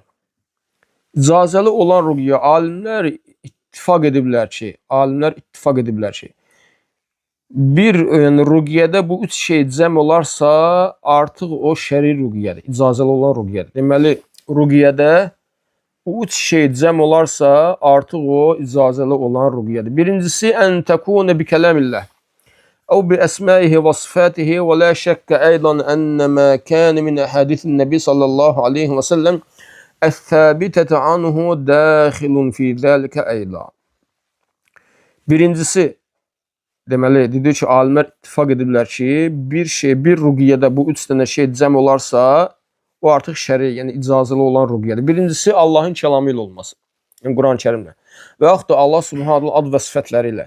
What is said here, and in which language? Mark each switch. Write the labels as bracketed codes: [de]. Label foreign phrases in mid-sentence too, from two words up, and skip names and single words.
[az] İcazəli olan ruqiyyə alimlər ittifaq ediblər ki, bir yəni ruqiyyədə bu üç şey cəm olarsa, artıq o şəri ruqiyyədir, icazəli olan ruqiyyədir. Deməli, ruqiyyədə bu üç şey cəm olarsa, artıq o icazəli olan ruqiyyədir. [ar] Birincisi, أن تكون بكلام الله. أو بأسمائه وصفاته ولا شك أيضا أن ما كان من أحاديث النبي صلى الله عليه وسلم الثابتة عنه داخل في ذلك أيضا. [az] Birincisi, deməli, dedi ki, alimlər ittifaq ediblər ki, bir ruqiyyədə bu üç dənə şey cəm olarsa, o artıq şəri, yəni icazəli olan ruqiyyədir. Birincisi, Allahın kəlamı ilə olması, yəni Quran-ı Kərimlə və yaxud da Allah Subhanahu ad və sifətləri ilə.